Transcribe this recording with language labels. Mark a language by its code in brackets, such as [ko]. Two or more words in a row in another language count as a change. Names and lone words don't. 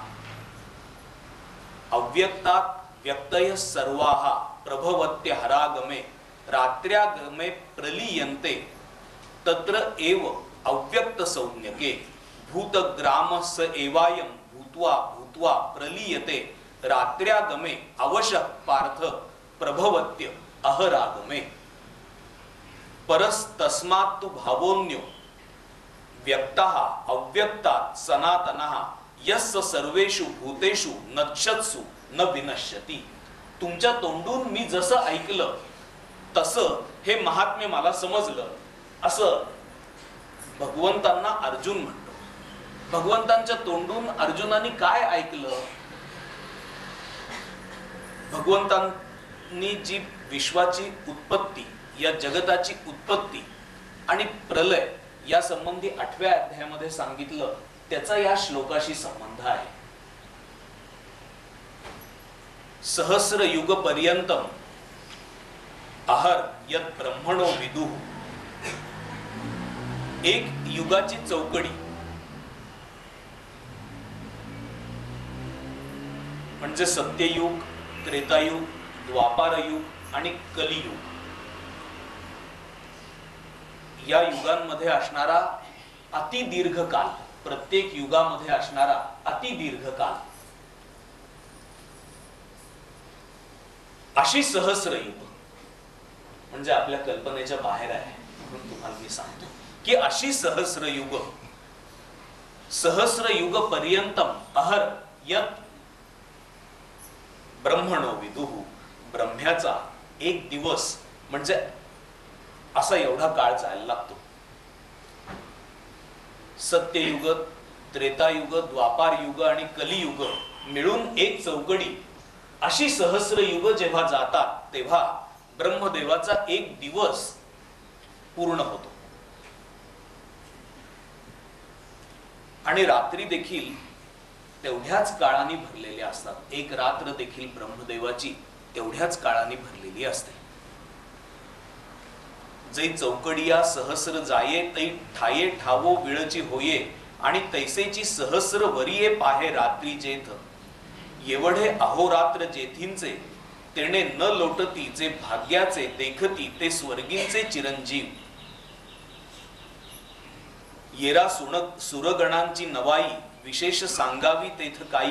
[sa] अव्यक्तात व्यक्तय सर्वाः प्रभवत्य हरागमे रात्र्यागमे प्रलीयन्ते तत्र एव अव्यक्त संज्ञके भूतग्राम स एवायम भूत्वा भूत्वा प्रलीयते रात्र्यागमे अवशः पार्थ प्रभवत्य अहरागमे. परस्तस्मात् तु भावोऽन्यो व्यक्तः अव्यक्तात् सनातनः यस्य सर्वेषु भूतेषु नक्षत्सु न विनश्यती. [mr] तुमच्या तोंडून मी जसं ऐकलं तसं हे महात्म्य मला समजलं असं भगवंतांना अर्जुन म्हणतो. भगवंतांच्या तोंडून अर्जुनाने काय ऐकलं? भगवंतांनी जी विश्वाची उत्पत्ती, या जगताची उत्पत्ती आणि प्रलय या संबंधी 8व्या अध्यायामध्ये सांगितलं, त्याचा या श्लोकाशी संबंध आहे. [sa] सहस्र युग पर्यंतम अहर यत ब्रह्मणो विदुः. [mr] एक युगाची चौकडी म्हणजे सत्ययुग, त्रेतायुग, द्वापारयुग आणि कलियुग. या युगांमध्ये असणारा अति दीर्घ काल, प्रत्येक युगामध्ये असणारा अति दीर्घ काल, अशी सहस्र युग म्हणजे आपल्या कल्पनेच्या बाहेर आहे. म्हणून तुम्हाला मी सांगतो की अशी सहस्र युग [sa] पर्यंतम अहर यत ब्रह्मणो विदुः. [mr] ब्रह्म्याचा एक दिवस म्हणजे असा एवढा काळ जायला लागतो. सत्ययुग, त्रेतायुग, द्वापार युग आणि कलियुग मिळून एक चौकडी अशी सहस्र युग जेव्हा जातात तेव्हा ब्रह्मदेवाचा एक दिवस पूर्ण होतो. आणि रात्री देखील तेवढ्याच काळाने भरलेल्या असतात. एक रात्र देखील ब्रह्मदेवाची तेवढ्याच काळाने भरलेली असते. जे चौकडिया सहस्र जाये तै ठाये ठावो विळची होये आणि तैसेची सहस्र वरिये पाहे रात्री जेथ. एवढे अहोरात्र जेथींचे तेने न लोटती जे भाग्याचे देखती ते स्वर्गींचे चिरंजीव. येरा सुरगणांची नवाई विशेष सांगावी तेथ काही.